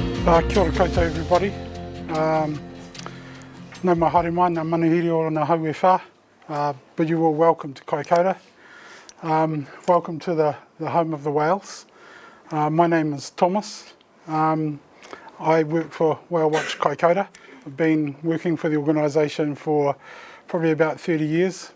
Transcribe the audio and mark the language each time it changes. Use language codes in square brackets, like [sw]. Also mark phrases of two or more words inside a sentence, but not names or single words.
[mi] Kia ora koutou everybody. No mai haere mai, ngā manuhiri o ngā hau e whā, [en] but you are welcome to Kaikoura. Welcome to the home of the whales. My name is Thomas. I work for Whale Watch Kaikoura. I've been working for the organisation for probably about 30 years.